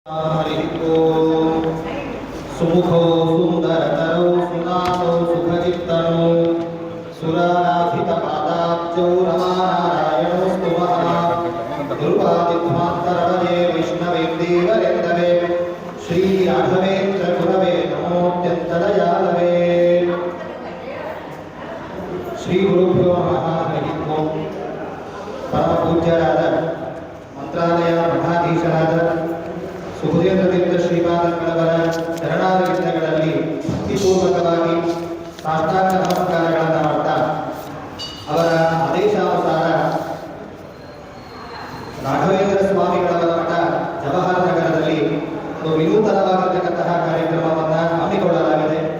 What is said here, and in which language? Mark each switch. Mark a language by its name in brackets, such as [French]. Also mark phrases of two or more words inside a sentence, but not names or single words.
[Sanskrit] सुमुखो सुंदरतरो सुनातो सुखचित्तनो सुराराधितपादाब्जौ रमानारायणो स्तुवः गुरुवादिध्वान्तरवये वैष्णवेन्दीवरेन्दवे श्री राघवेन्द्र गुरवे नमोऽत्यन्तदयालवे श्री गुरुभ्यो नमः हरिः ओं [Kannada] परमपूज्यराद ಮಂತ್ರಾಲಯ ಮಠಾಧೀಶರಾದ ಸುಬುಧೇಂದ್ರತೀರ್ಥ ಶ್ರೀಪಾದಂಗಳವರ ಶರಣಾರವಿಂದಗಳಲ್ಲಿ ಭಕ್ತಿಪೂರ್ವಕವಾಗಿ ಸಾಷ್ಟಾಂಗ ನಮಸ್ಕಾರಗಳನ್ನು ಮಾಡ್ತಾ ಅವರ ಆದೇಶಾನುಸಾರ ರಾಘವೇಂದ್ರ ಸ್ವಾಮಿಗಳವರ ಮಠ ಜವಾಹರ್ ನಗರದಲ್ಲಿ ಒಂದು ವಿನೂತನವಾಗಿರ್ತಕ್ಕಂತಹ ಕಾರ್ಯಕ್ರಮವನ್ನು ಹಮ್ಮಿಕೊಳ್ಳಲಾಗಿದೆ.